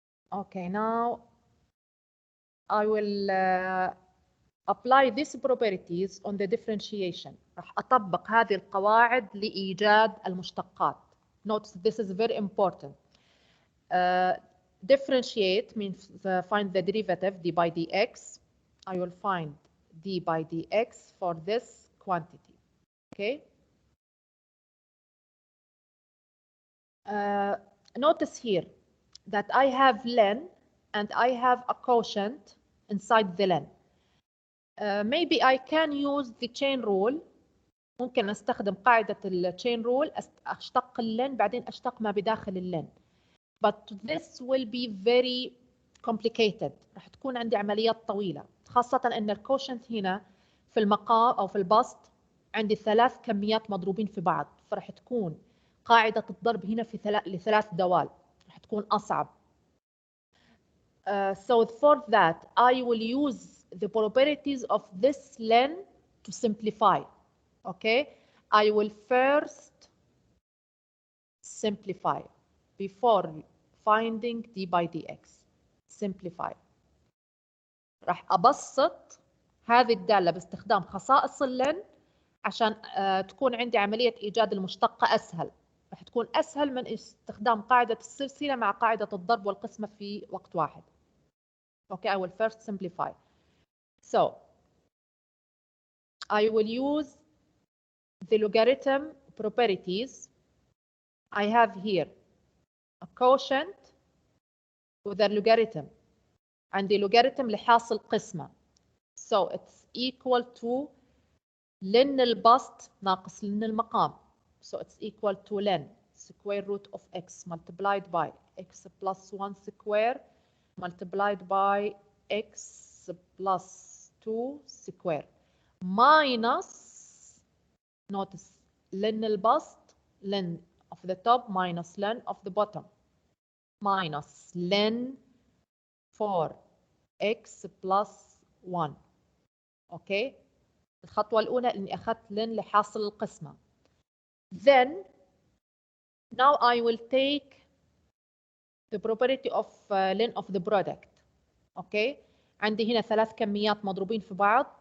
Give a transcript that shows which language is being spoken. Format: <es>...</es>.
<en>Okay, now I will apply these properties on the differentiation.</en> <ar>راح أطبق هذه القواعد لإيجاد المشتقات.</ar> <en>Notice this is very important. Differentiate means find the derivative d by dx. I will find d by dx for this quantity. Okay. Notice here that I have len and I have a quotient inside the len. Maybe I can use the chain rule.</en> <ar>ممكن أستخدم قاعدة chain rule، أشتق اللن بعدين أشتق ما بداخل اللن.</ar> <en>But this will be very complicated.</en> <ar>راح تكون عندي عمليات طويلة، خاصة أن الكوشنت هنا في المقام أو في البسط عندي 3 كميات مضروبين في بعض، فراح تكون قاعدة الضرب هنا في لثلاث دوال، راح تكون أصعب.</ar> <en>So for that I will use the properties of this len to simplify. Okay, I will first simplify before finding d by dx. simplify.</en> <ar>راح أبسط هذه الدالة باستخدام خصائص اللن عشان تكون عندي عملية إيجاد المشتقة أسهل. راح تكون أسهل من استخدام قاعدة السلسلة مع قاعدة الضرب والقسمة في وقت واحد.</ar> <en>Okay, I will first simplify. So, I will use the logarithm properties. I have here a quotient with a logarithm.</en> <ar>عندي logarithm لحاصل قسمة.</ar> <en>So, it's equal to</en> <ar>لن البسط ناقص لن المقام.</ar> <en>So, it's equal to ln square root of x multiplied by x plus 1 square multiplied by x plus 2 square minus, notice, ln البسط, ln of the top minus ln of the bottom, minus ln 4x plus 1. Okay.</en> <ar>الخطوة الأولى إني أخذت ln لحاصل القسمة.</ar> <en>Then now I will take the property of ln of the product. Okay.</en> <ar>عندي هنا 3 كميات مضروبين في بعض.</ar>